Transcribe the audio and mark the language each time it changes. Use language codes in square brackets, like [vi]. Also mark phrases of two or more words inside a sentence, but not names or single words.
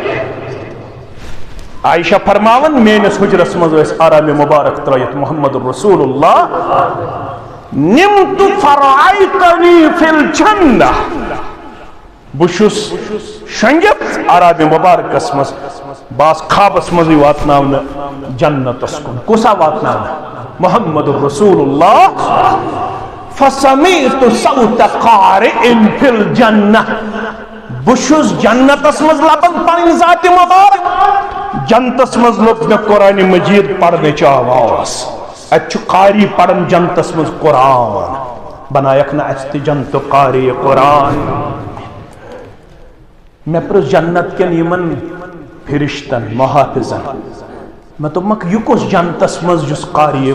[ks] عائشہ فرماون میٲنِس حجرس منٛز ٲسۍ آرامِ مُبارک ترٲیِتھ محمد رسول اللہ [ar] نمت فرعیتنی فی الجنہ [ks] بہٕ چھُس شۄنگِتھ آرامِ مُبارکس منٛز باس خوابس منٛزٕے واتناونہٕ جنتس کُن کُس آو واتناونہٕ محمد رسول اللہ [ar] فسمعت صوت قارئ فی الجنہ [ks] بہٕ چھُس جنتس منٛز لبان پنٕنۍ ذاتِ مُبارک جنتس منٛز لوٚب مےٚ قرآنِ مجیٖد پرنٕچ آواز اتہِ چھُ قاری پران جنتس منٛز قرآن بنایکھ نہٕ اَسہِ تہِ جنتُک قاری قرآن مےٚ پرُژھ جنت کٮ۪ن یِمن فرشتن محافظن مےٚ دوٚپمکھ یہِ کُس جنتس منٛز یُس قاری